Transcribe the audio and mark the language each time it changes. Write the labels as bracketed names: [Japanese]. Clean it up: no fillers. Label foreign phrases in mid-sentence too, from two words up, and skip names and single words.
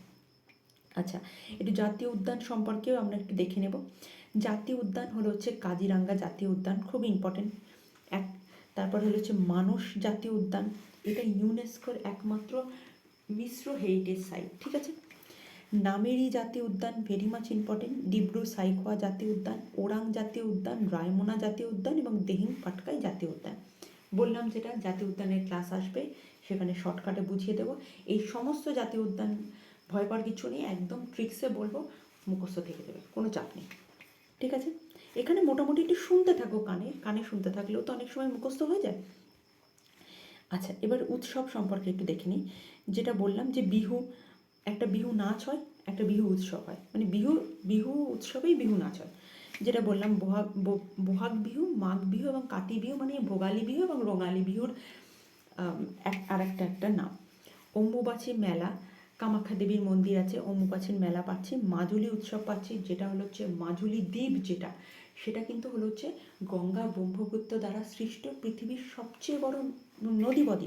[Bangla] আচ্ছা, একটু জাতীয় উদ্যান সম্পর্কেও আমরা একটু দেখে নেব। জাতীয় উদ্যান হলো হচ্ছে কাজিরাঙ্গা জাতীয় উদ্যান, খুব ইম্পর্টেন্ট। তারপর হলো হচ্ছে মানস জাতীয় উদ্যান, এটা ইউনেস্কোর একমাত্র মিশ্র [English] heritage site, [Bangla] ঠিক আছে? নামেরি জাতীয় উদ্যান [English] very much important. [Bangla] ডিব্রু সাইখোয়া জাতীয় উদ্যান, ওরাং জাতীয় উদ্যান, রায়মোনা জাতীয় উদ্যান এবং দিহিং পাটকাই জাতীয় উদ্যান। বললাম যেটা জাতীয় উদ্যানের ক্লাস আসবে, সেখানে শর্টকাটে বুঝিয়ে দেবো। এই সমস্ত জাতীয় উদ্যান ভয় পাওয়ার কিছু নেই, একদম ট্রিক্সে বলবো, মুখস্থ থেকে দেবে, কোনো চাপ নেই, ঠিক আছে? এখানে মোটামুটি একটু শুনতে থাকো, কানে শুনতে থাকলেও তো অনেক সময় মুখস্থ হয়ে যায়। আচ্ছা, এবার উৎসব সম্পর্কে একটু দেখে নিই। যেটা বললাম যে বিহু, একটা বিহু নাচ হয়, একটা বিহু উৎসব হয়, মানে বিহু উৎসবেই বিহু নাচ হয়। যেটা বললাম বহাগ বিহু, মাঘ বিহু এবং কাতি বিহু, মানে ভোগালী বিহু এবং রঙালী বিহুর আর একটা নাম। অম্বুবাচী মেলা, কামাখ্যা দেবীর মন্দির আছে, অম্বুবাচীর মেলা পাচ্ছি। মাজুলি উৎসব পাচ্ছি, যেটা হলো হচ্ছে মাজুলি দ্বীপ, যেটা সেটা কিন্তু হলো হচ্ছে গঙ্গা ব্রহ্মপুত্র দ্বারা সৃষ্ট পৃথিবীর সবচেয়ে বড় নদী বদ্বীপ।